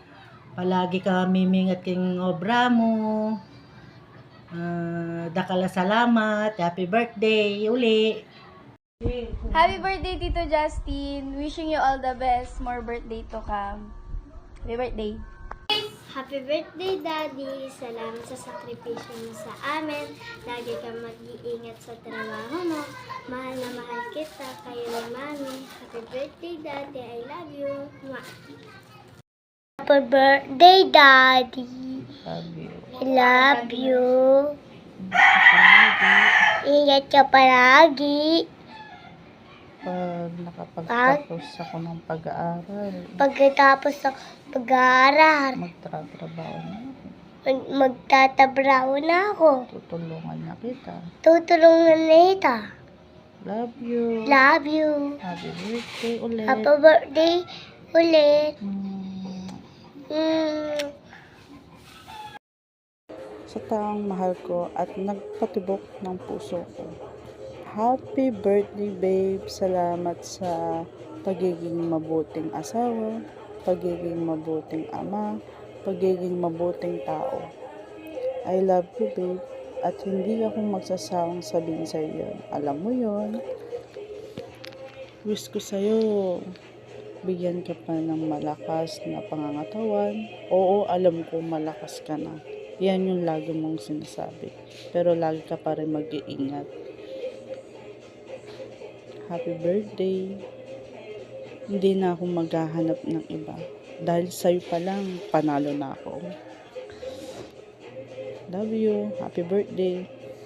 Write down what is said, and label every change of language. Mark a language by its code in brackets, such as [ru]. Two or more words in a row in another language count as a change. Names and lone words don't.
[pam] Palagi ka mimingat king obra mo. Dakala salamat. [en] Happy birthday [pam] uli. [en] Happy birthday, Tito Justin. Wishing you all the best. More birthday to come. Happy birthday. Happy birthday, Daddy! [tl] Salamat sa sakripisyo mo sa amin. Lagi kang mag-iingat sa trabaho mo. Mahal na mahal kita, kayo ni Mami. [en] Happy birthday, Daddy! I love you! Mwah. Happy birthday, Daddy! Love you. I love you! [tl] Ingat ka palagi! Pag nakapagtapos ako ng pag-aaral, Pagkatapos ng pag-aaral, magtatrabaho na ako. magtatabraho na ako. Tutulungan na kita. Tutulungan na kita. [en] Love you. Love you. Happy birthday ulit. Happy birthday ulit. [tl] Sa taong mahal ko at nagpatibok ng puso ko. [en] Happy birthday, babe. [tl] Salamat sa pagiging mabuting asawa, pagiging mabuting ama, pagiging mabuting tao. [en] I love you, babe. [tl] At hindi ako magsasawang sabihin sa iyo. Alam mo yon. Wish ko sa'yo, bigyan ka pa ng malakas na pangangatawan. Oo, alam ko malakas ka na. Yan yung lagi mong sinasabi. Pero lagi ka pa rin mag-iingat. Happy birthday. Hindi na ako maghahanap ng iba. Dahil sa'yo pa lang, panalo na ako. [en] Love you. Happy birthday.